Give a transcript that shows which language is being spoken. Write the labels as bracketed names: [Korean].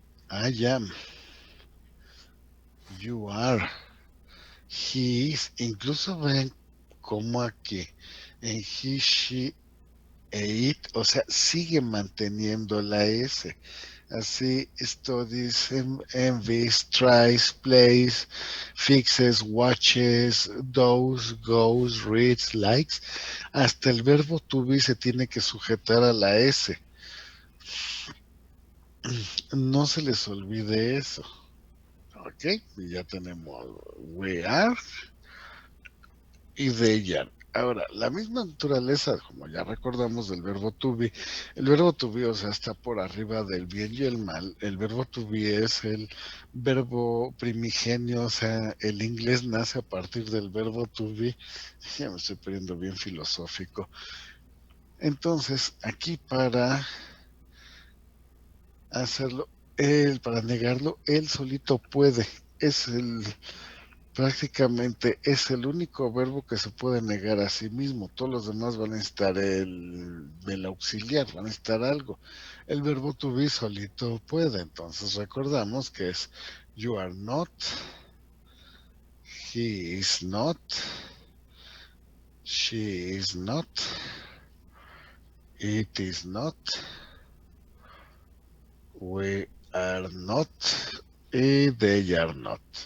[English] I am, you are, he is. [Spanish] Incluso ven cómo aquí en he, she e it, o sea, sigue manteniendo la S. [English] Así, studies, envies, tries, plays, fixes, watches, does, goes, reads, likes. [Spanish] Hasta el verbo to be se tiene que sujetar a la S. No se les olvide eso. Ok, y ya tenemos [English] we are [Spanish] y [English] they are. [Spanish] Ahora, la misma naturaleza, como ya recordamos del verbo to be, el verbo to be, o sea, está por arriba del bien y el mal. El verbo to be es el verbo primigenio, o sea, el inglés nace a partir del verbo to be. Ya me estoy poniendo bien filosófico. Entonces, aquí para hacerlo, para negarlo, él solito puede. Es prácticamente es el único verbo que se puede negar a sí mismo. Todos los demás van a estar el auxiliar, van a estar algo. El verbo to be solito puede. Entonces recordamos que es [English] you are not, he is not, she is not, it is not, we are not y they are not.